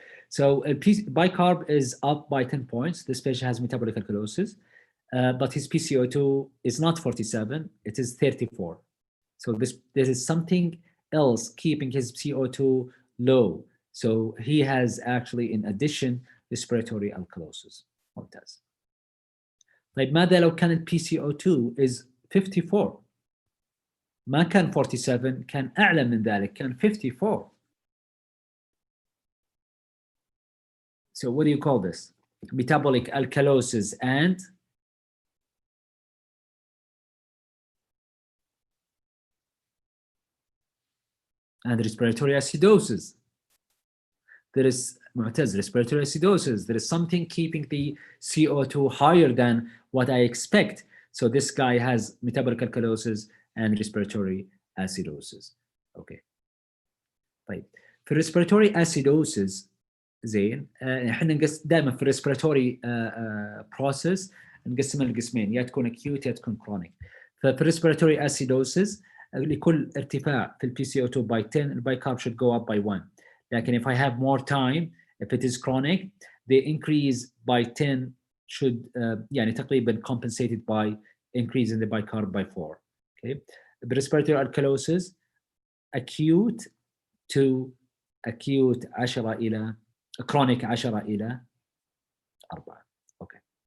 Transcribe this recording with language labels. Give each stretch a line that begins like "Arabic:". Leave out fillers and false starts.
English: So bicarb is up by 10 points. This patient has metabolic alkalosis, but his PCO2 is not 47, it is 34. So there is something else keeping his CO2 low. So he has actually, in addition, respiratory alkalosis.
Arabic: ممتاز. طيب ماذا لو كان PCO2 is 54؟ ما كان 47، كان أعلى من ذلك، كان 54.
English: So what do you call this? Metabolic alkalosis and respiratory acidosis. There is respiratory acidosis. There is something keeping the CO2 higher than what I expect. So this guy has metabolic alkalosis and respiratory acidosis. Okay.
Arabic: طيب في respiratory acidosis زين احنا دائما في respiratory process نقسمها لقسمين، يا تكون acute يا تكون chronic. ففي respiratory acidosis لكل ارتفاع في البي سي او 2 by 10 البايكارب
English: should go up by 1. لكن if I have more time, if it is chronic, the increase by 10 should
Arabic: يعني تقريبا
English: compensated by increase in the bicarb by 4. Okay. The respiratory alkalosis acute to acute 10 إلى chronic 10 إلى 4. Okay.